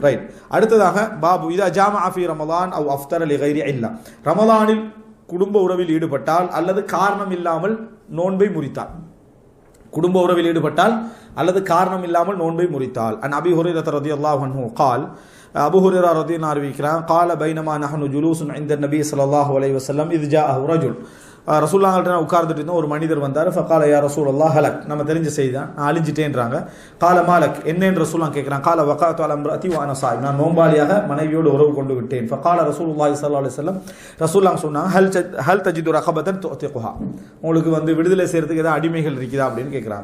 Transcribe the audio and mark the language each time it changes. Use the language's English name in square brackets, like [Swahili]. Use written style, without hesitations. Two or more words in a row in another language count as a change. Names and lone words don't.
[Tamil] ரைட். அடுத்ததாக [Arabic] باب إذا جامع في رمضان أو أفطر لغير علة [Tamil] ரமதானில் குடும்ப உறவில் ஈடுபட்டால் அல்லது காரணம் இல்லாமல் நோன்பை முறித்தால் குடும்ப உறவில் ஈடுபட்டால் அல்லது காரணம் இல்லாமல் நோன்பை முறித்தால் [Arabic] عن أبي هريرة رضي الله عنه قال [Tamil] அபூ ஹுரைரா [Arabic] رضي الله عنه [Tamil] அறிவிக்கிறார் [Arabic] قال بينما نحن جلوس عند النبي صلى الله عليه وسلم اذ جاءه رجل [Tamil] ரசூலுல்லாஹ்கிட்ட உட்கார்ந்துட்டு இருந்தோம், ஒரு மனிதர் வந்தார். [Arabic] فقال يا رسول الله هلكت [Tamil] நம்ம தெரிஞ்ச செய்தி தான், அழிஞ்சிட்டேன்றாங்க. [Arabic] قال ما لك [Tamil] என்னன்னு ரசூலுல்லாஹ் கேட்குறாங்க. [Arabic] قال وقعت على امرأتي وأنا صائم [Tamil] நான் நோம்பாளியாக மனைவியோடு உறவு கொண்டு விட்டேன். [Arabic] فقال رسول الله صلى الله عليه وسلم [Tamil] ரசூலுல்லாஹ் சொன்னாங்க [Arabic] هل تجد رقبة تعتقها [Tamil] உங்களுக்கு வந்து விடுதலை செய்யறதுக்கு ஏதாவது அடிமைகள் இருக்குதா அப்படின்னு கேட்குறாங்க.